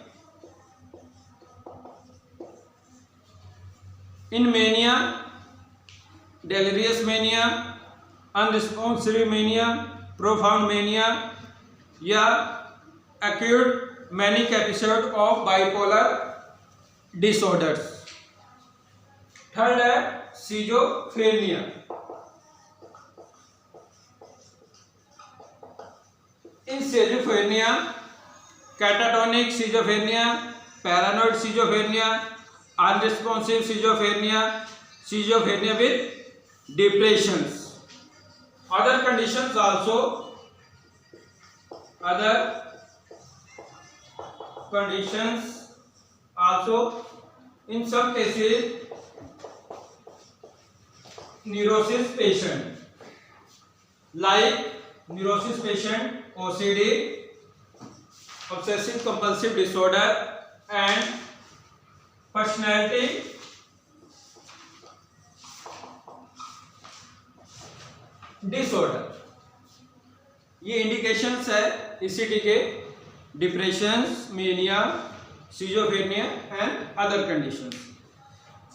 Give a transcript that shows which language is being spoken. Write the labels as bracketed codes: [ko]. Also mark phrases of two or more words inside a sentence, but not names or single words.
[en] In mania, delirious mania, unresponsive mania, profound mania या acute manic episode of bipolar disorders. [hi] थर्ड है सीजोफ्रेनिया। [en] In schizophrenia catatonic schizophrenia, paranoid schizophrenia, unresponsive schizophrenia, schizophrenia with depressions. Other conditions also, in some cases neurosis patient, like neurosis patient, OCD, obsessive compulsive disorder and personality डिसऑर्डर। ये इंडिकेशंस है ECT के, depressions, mania, schizophrenia and other conditions.